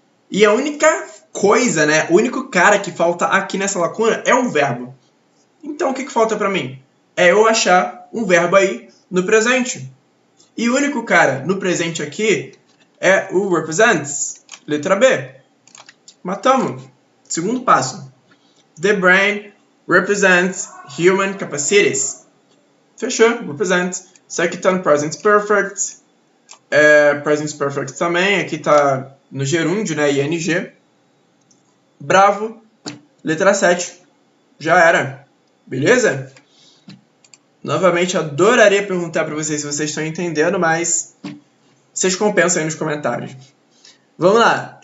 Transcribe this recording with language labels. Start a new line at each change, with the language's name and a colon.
Portuguese: E a única coisa, o único cara que falta aqui nessa lacuna é o verbo. Então, o que falta para mim? É eu achar um verbo aí no presente. E o único cara no presente aqui é o represents. Letra B. Matamos. Segundo passo.
English: The brain represents human capacities.
Portuguese: Fechou. Represents. Isso aqui está no present perfect. Present perfect também. Aqui está no gerúndio, ing. Bravo. Letra 7. Já era. Beleza? Novamente, adoraria perguntar para vocês se vocês estão entendendo, mas vocês compensam aí nos comentários. Vamos lá.